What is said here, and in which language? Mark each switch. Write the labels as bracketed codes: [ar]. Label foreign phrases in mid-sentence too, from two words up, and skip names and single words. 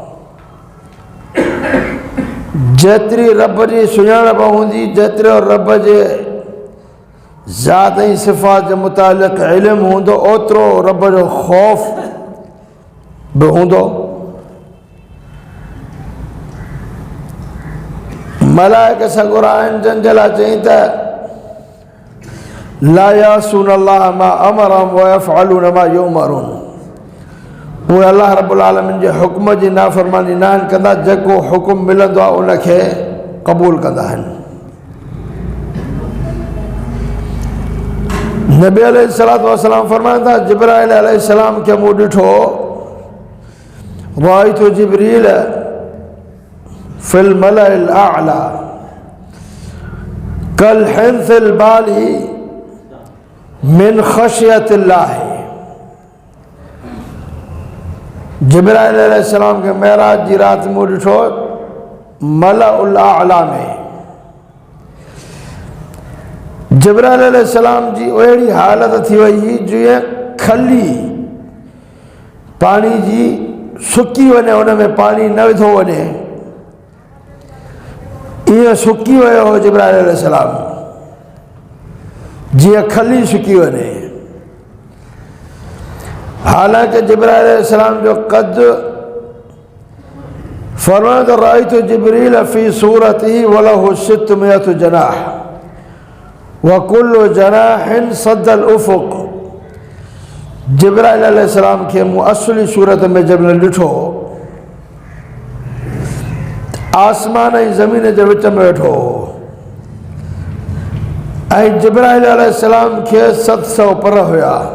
[sd] जेतिरी रब जी सुञाणप हूंदी, जेतिरो रब जे ज़ात ऐं सिफ़ात जे मुतालिक़ इल्मु हूंदो, ओतिरो रब जो ख़ौफ़ बि हूंदो। मलाइक सगुर आहिनि जंहिंजे लाइ चई त [ar] لا يعصون الله ما أمرهم ويفعلون ما يؤمرون. [sd] उहे अल्लाह [ar] رب العالمين [sd] जे हुक्म जी नाफ़रमानी न आहिनि कंदा, जेको हुकुम मिलंदो आहे उनखे क़बूल कंदा आहिनि। नबी [ar] عليه الصلاة والسلام [sd] फरमाइनि था, जिब्राइल अलैहिस्सलाम खे मूं ॾिठो, [ar] رأيت جبريل في الملأ الأعلى كالحلس البالي من خشية الله. [sd] जिब्राइल अलैहिस्सलाम के मेराज जी रात मूं ॾिठो [ar] الملأ الأعلى [sd] में। जिब्राइल अलैहिस्सलाम जी अहिड़ी हालत थी वई जीअं खली पाणी जी सुकी वञे, हुन में पाणी न विधो वञे, ईअं सुकी वियो हो जिब्राइल अलैहिस्सलाम, जीअं खली सुकी वञे। हालांकि जिब्राइल अलैहिस्सलाम जो कद फरमायो त [ar] رأيت جبريل في صورته وله ستمائة جناح وكل جناح سد الأفق. [sd] जिब्राइल अलैहिस्सलाम खे मूं असली सूरत में जब ॾिठो, आसमान ऐं ज़मीन जे विच में वेठो हो, ऐं जिब्राइल अलैहिस्सलाम खे 700 पर हुया।